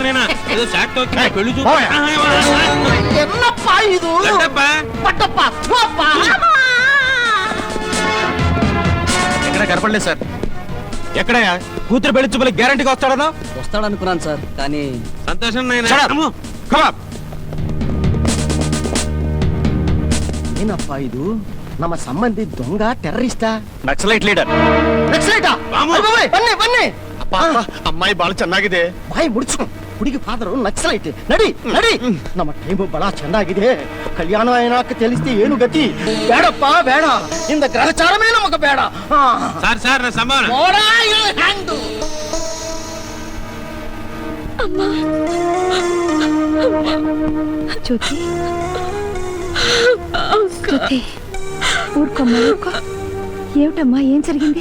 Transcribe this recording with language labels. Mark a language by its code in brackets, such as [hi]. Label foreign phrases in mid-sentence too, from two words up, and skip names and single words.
[te] నేనా ఏదో చాట్ పెళ్లి ఎక్కడ కనపడలేదు సార్. ఎక్కడయ్యా? కూతురు పెళ్లి చూపులకి గ్యారంటీగా వస్తాడనుకున్నాను సార్, కానీ సంతోషం. [kn] ಏನಪ್ಪ ಇದು? ನಮ್ಮ ಸಂಬಂಧಿ ದೊಂಗ ಟೆರ್ರರಿಸ್ಟಾ? ನಕ್ಸಲೈಟ್ ಲೀಡರ್. ನಕ್ಸಲೈಟಾ? ಬನ್ನಿ. ಅಮ್ಮಾಯಿ ಬಾಳ ಚೆನ್ನಾಗಿದೆ. ಬಾಯಿ ಮುಡ್ಚು. ಹುಡುಗಿ ಫಾದರು ನಕ್ಸಲೈಟ್. ನಡಿ. ನಮ್ಮ ಟೈಮು ಬಹಳ ಚೆನ್ನಾಗಿದೆ. ಕಲ್ಯಾಣ ಏನಾಕ ತಿಳಿಸ್ತಿ ಏನು ಗತಿ? ಬೇಡಪ್ಪ ಬೇಡ. ಇಂದ ಗ್ರಹಚಾರವೇ ನಮಗ ಬೇಡ. [te] సార్ నా సంభావన చూతి ఊరుకోమ్మా, ఊరుకో. ఏమిటమ్మా, ఏం జరిగింది?